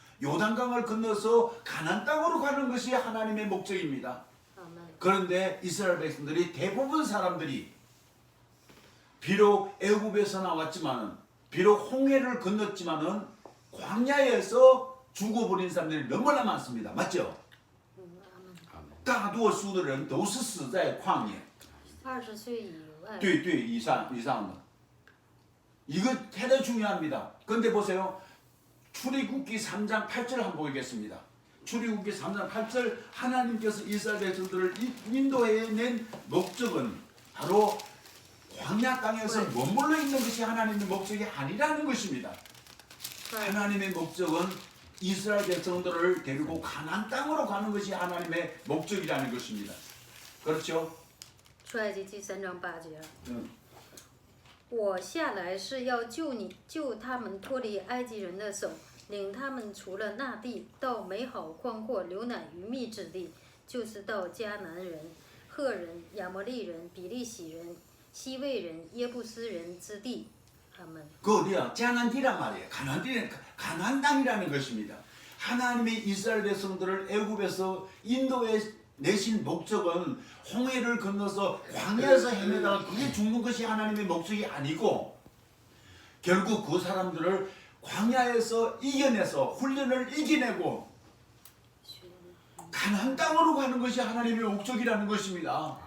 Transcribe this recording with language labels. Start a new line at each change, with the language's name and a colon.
Korean: 요단강을 건너서 가나안 땅으로 가는 것이 하나님의 목적입니다. 아멘. 그런데 이스라엘 백성들이 대부분 사람들이 비록 애굽에서 나왔지만은 비록 홍해를 건넜지만은 광야에서 죽어버린 사람들이 너무나 많습니다. 맞죠?
Chinese: 大多数的人都是死在旷野。 20岁以外，对对，以上的。
Korean: 이거 대단히 중요합니다. 그런데 보세요. 출애굽기 3장 8절 한번 보겠습니다. 출애굽기 3장 8절 하나님께서 이스라엘 백성들을 인도해낸 목적은 바로 광야 땅에서 머물러 있는 것이 하나님의 목적이 아니라는 것입니다. 하나님의 목적은 이스라엘 백성들을 데리고 가나안 땅으로 가는 것이 하나님의 목적이라는 것입니다. 그렇죠?
Chinese: 出埃及记3章8节。我下来是要救他们脱离埃及人的手，领他们除了那地，到美好宽阔、流奶与蜜之地，就是到迦南人、赫人、亚摩利人、比利洗人、西魏人、耶布斯人之地。阿门。
Korean: 그 어디야? 가나안이란 말이에요. 가나안 땅이라는 것입니다. 하나님의 이스라엘 백성들을 애굽에서 인도에 내신 목적은 홍해를 건너서 광야에서 헤매다가 그게 죽는 것이 하나님의 목적이 아니고 결국 그 사람들을 광야에서 이겨내서 훈련을 이겨내고 가나안 땅으로 가는 것이 하나님의 목적이라는 것입니다.